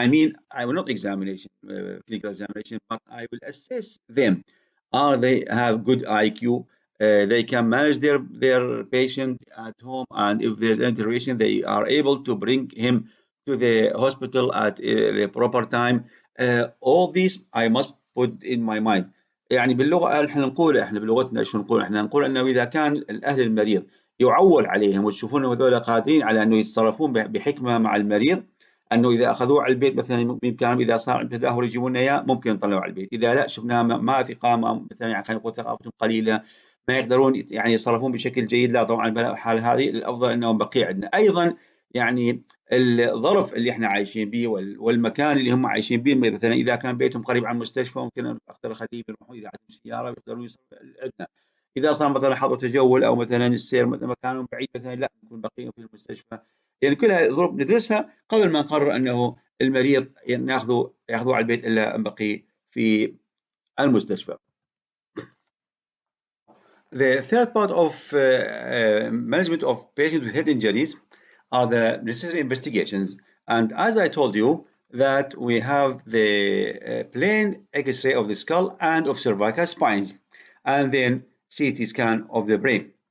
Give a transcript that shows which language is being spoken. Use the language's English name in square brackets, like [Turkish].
[English] I mean, I will not clinical examination, but I will assess them. Are they have good IQ? They can manage their patient at home, and if there's any deterioration, they are able to bring him to the hospital at the proper time. All these I must put in my mind. [Arabic] يعني باللغه احنا بلغتنا شو نقول؟ احنا نقول انه اذا كان الاهل المريض يعول عليهم وتشوفون هذول قادرين على انه يتصرفون بحكمه مع المريض، انه اذا اخذوه على البيت مثلا بامكانهم اذا صار تدهور يجيبون لنا اياه ممكن نطلعوه على البيت، اذا لا شفناه ما ثقه مثلا يعني خلينا نقول ثقافتهم قليله ما يقدرون يعني يتصرفون بشكل جيد، لا طبعا بالحال هذه الافضل انهم بقيه عندنا. ايضا يعني الظرف اللي احنا عايشين به والمكان اللي هم عايشين به، مثلا اذا كان بيتهم قريب عن المستشفى ممكن اقدر اخليهم يروحون اذا عندهم سياره ويقدرون يوصلون عندنا. اذا صار مثلا حظر تجول او مثلا السير مثلا مكانهم بعيد مثلا لا نكون باقيين في المستشفى. يعني كلها ظروف ندرسها قبل ما نقرر انه المريض ياخذوه على البيت الا نبقي في المستشفى. [English] The third part of management of patients with head injuries are the necessary investigations. And as I told you, that we have the plain X-ray of the skull and of cervical spines, and then CT scan of the brain.